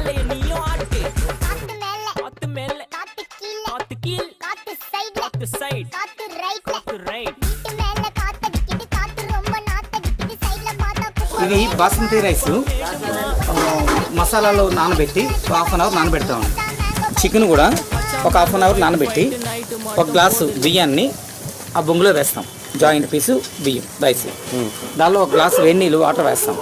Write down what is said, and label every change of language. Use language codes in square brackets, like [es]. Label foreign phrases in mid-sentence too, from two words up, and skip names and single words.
[ta] நீயும் ஆட்டு. காத்து மேல காத்து கீழ் காத்து சைடு காத்து ரைட். [te] ఇవి [en] basmati rice [te] మసాలాలో నానబెట్టి [en] half an hour [te] నానబెడతాము. చికెన్ కూడా ఒక [en] half an hour [te] నానబెట్టి ఒక గ్లాసు బియ్యాన్ని ఆ బొంగులో వేస్తాం. [en] joint piece [te] బియ్యం రైస్, దానిలో ఒక గ్లాసు వేడి నీళ్ళు వాటర్ వేస్తాం.